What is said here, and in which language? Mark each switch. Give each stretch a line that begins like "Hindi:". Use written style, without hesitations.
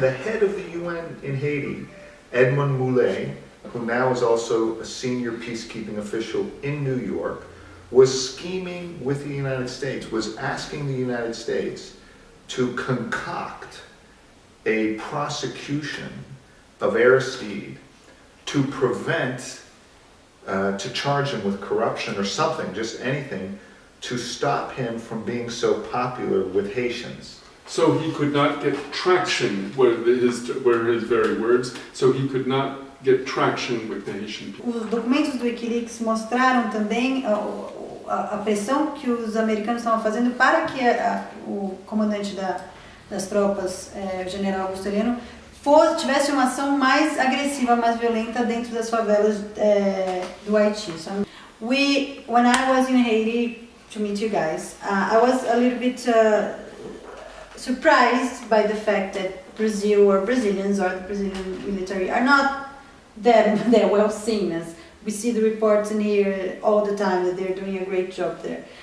English: The head of the UN in Haiti, Edmond Moulet, who now is also a senior peacekeeping official in New York, was scheming with the United States, was asking the United States to concoct a prosecution of Aristide to prevent to charge him with corruption or something, just anything, to stop him from being so popular with Haitians. So he could not get traction, were his very words, so he could not get traction with the Haitian people.
Portuguese: Os documentos do Wikileaks mostraram também a pressão que os americanos estavam fazendo para que o comandante das tropas, o general Augusto Heleno, tivesse uma ação mais agressiva, mais violenta dentro das favelas do Haiti.
English: So, when I was in Haiti to meet you guys, I was a little bit surprised by the fact that Brazil or Brazilians or the Brazilian military are not that well seen. As we see the reports in here all the time that they're doing a great job there.